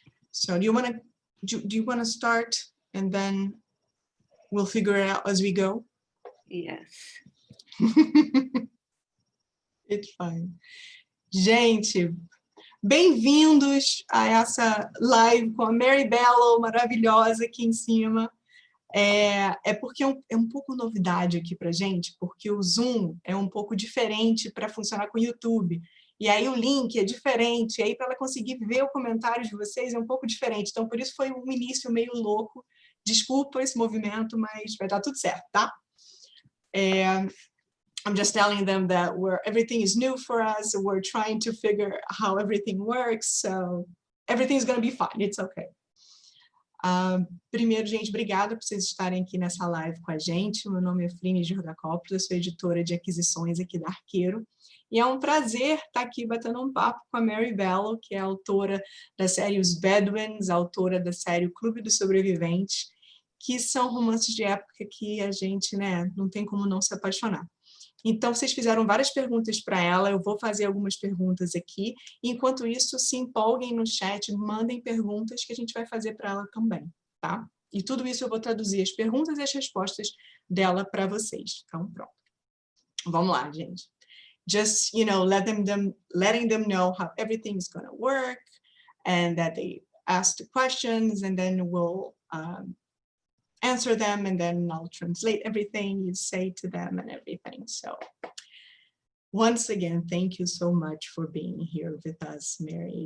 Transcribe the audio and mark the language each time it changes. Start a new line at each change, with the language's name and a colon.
English: So do you want to start, and then we'll figure it out as we go? Yes. It's fine.
Portuguese: Gente, bem-vindos a essa live com a Mary Balogh, maravilhosa aqui em cima. É porque é um pouco novidade aqui pra gente, porque o Zoom é um pouco diferente para funcionar com o YouTube. E aí o link é diferente, e aí para ela conseguir ver o comentário de vocês é um pouco diferente. Então, por isso foi um início meio louco. Desculpa esse movimento, mas vai dar tudo certo, tá?
English: I'm just telling them that everything is new for us. We're trying to figure how everything works. So everything's going to be fine. It's okay.
Portuguese: Primeiro, gente, obrigada por vocês estarem aqui nessa live com a gente. Meu nome é Frine Jordacopoulos, eu sou editora de aquisições aqui da Arqueiro. E é um prazer estar aqui batendo um papo com a Mary Balogh, que é autora da série Os Bedouins, autora da série O Clube dos Sobreviventes, que são romances de época que a gente, né, não tem como não se apaixonar. Então, vocês fizeram várias perguntas para ela, eu vou fazer algumas perguntas aqui. Enquanto isso, se empolguem no chat, mandem perguntas que a gente vai fazer para ela também, tá? E tudo isso eu vou traduzir as perguntas e as respostas dela para vocês. Então, pronto. Vamos lá, gente.
English: Just, letting them know how everything's going to work and that they ask the questions and then we'll answer them, and then I'll translate everything you say to them and everything. So once again, thank you so much for being here with us, Mary.